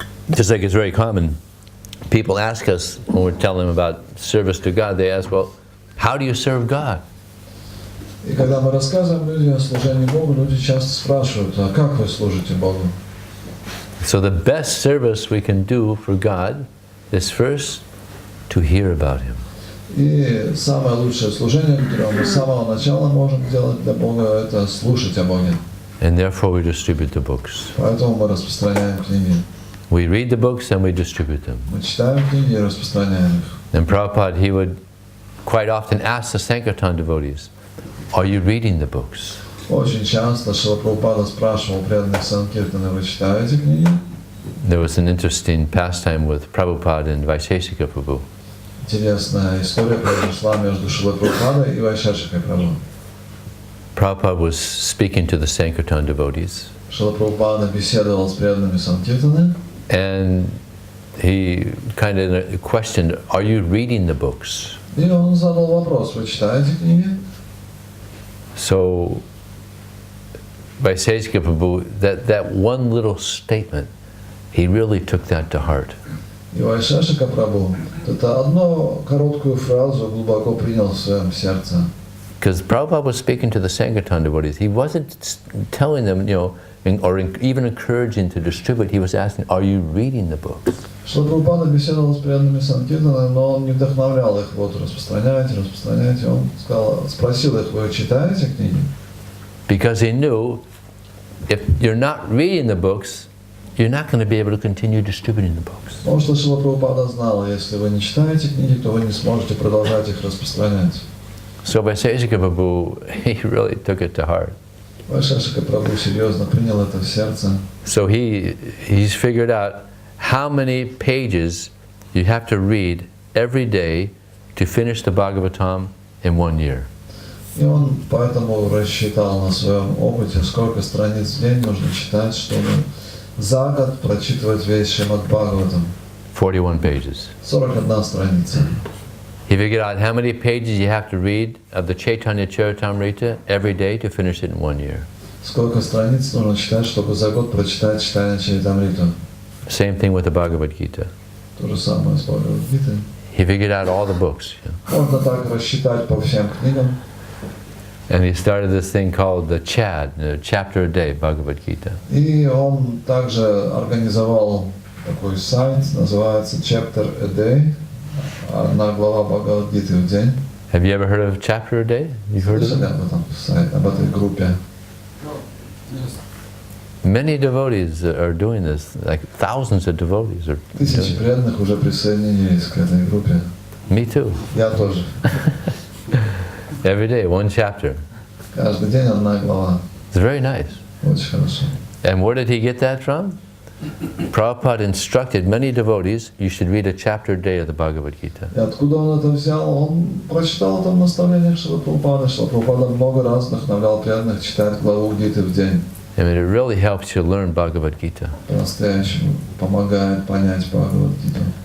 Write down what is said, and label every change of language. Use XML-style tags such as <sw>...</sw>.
<en>Just like it's very common, people ask us when we're telling them about service to God, they ask, well, how do you serve God?</en> <ru>И когда мы рассказываем людям о служении Богу, люди часто спрашивают, а как вы служите Богу?</ru> <en>So the best service we can do for God is first to hear about Him.</en> <ru>И самое лучшее служение, которое мы с самого начала можем делать для Бога, это слушать о Боге.</ru> <en>And therefore we distribute the books.</en> <ru>Поэтому мы распространяем книги.</ru> <en>We read the books and we distribute them.</en> <ru>Мы читаем книги и распространяем их.</ru> <en>And Prabhupada, he would quite often ask the Sankirtan devotees, are you reading the books?</en> <ru>Очень часто Шрила Прабхупада спрашивал преданных Санкиртаны, вы читаете книги?</ru> <en>There was an interesting pastime with Prabhupada and Vaisheshika Prabhu.</en> <ru>Интересная история произошла между Шрилой Прабхупадой и Вайшешикой Прабху.</ru> <en>Prabhupada was speaking to the Sankirtan devotees.</en> <ru>Шрила Прабхупада беседовал с преданными Санкиртаны.</ru> <en>And he kind of questioned, are you reading the books?</en> <ru>И он задал вопрос, вы читаете книги?</ru> <en>So, Vaisheshika Prabhu, that one little statement, he really took that to heart.</en> <ru>И Вайшешика Прабху это одну короткую фразу глубоко принял в своем сердце.</ru> <en>Because Prabhupada was speaking to the Sankirtan devotees. He wasn't telling them, or even encouraging to distribute. He was asking, are you reading the books?</en> <ru>Шрила Прабхупада беседовал с преданными Санкиртанами, но он не вдохновлял их, вот распространяйте. Он спросил их, вы читаете книги?</ru> <en>Because he knew, if you're not reading the books, you're not going to be able to continue distributing the books.</en> <ru>Потому что Шрила Прабхупада знал, если вы не читаете книги, то вы не сможете продолжать их распространять.</ru> <en>So Vaisheshika Prabhu, he really took it to heart.</en> <ru>Вайшешика Прабху серьезно принял это в сердце.</ru> <en>So he's figured out how many pages you have to read every day to finish the Bhagavatam in 1 year.</en> <ru>И он поэтому рассчитал на своем опыте, сколько страниц в день нужно читать, чтобы за год прочитывать весь Шримад Бхагаватам.</ru> <en>41 pages.</en> <ru>41 страница.</ru> <en>He figured out how many pages you have to read of the Chaitanya Charitamrita every day to finish it in 1 year.</en> <ru>Сколько страниц нужно читать, чтобы за год прочитать Chaitanya Charitamrita?</ru> <en>Same thing with the Bhagavad Gita.</en> <ru>То же самое с Бхагавад-гитой.</ru> <en>He figured out all the books.</en> <ru>Можно так рассчитать по всем книгам.</ru> <en>And he started this thing called the CHAD, the Chapter a Day Bhagavad Gita.</en> <ru>И он также организовал такой сайт, называется Chapter a Day, одна глава Бхагавад-гиты в день.</ru> <en>Have you ever heard of Chapter a Day? You've heard of</en> <ru>Слышали</ru> <en>it?</en> <ru>об этом сайте, об этой группе?</ru> <en>Many devotees are doing this, like thousands of devotees are</en> <ru>Тысячи</ru> <en>doing it.</en> <ru>преданных уже присоединились к этой группе.</ru> <en>Me too.</en> <ru>Я тоже.</ru> <en>Every day, one chapter.</en> <ru>Каждый день одна глава.</ru> <en>It's very nice.</en> <ru>Очень хорошо.</ru> <en>And where did he get that from? Prabhupada instructed many devotees, you should read a chapter a day of the Bhagavad Gita.</en> <ru>И откуда он это взял? Он прочитал это в наставлениях Шрилы Прабхупады. Шрила Прабхупада много раз вдохновлял преданных читать главу Гиты в день.</ru> <en>I mean, it really helps you learn Bhagavad Gita.</en> <ru>По-настоящему помогает понять Бхагавад-гиту.</ru>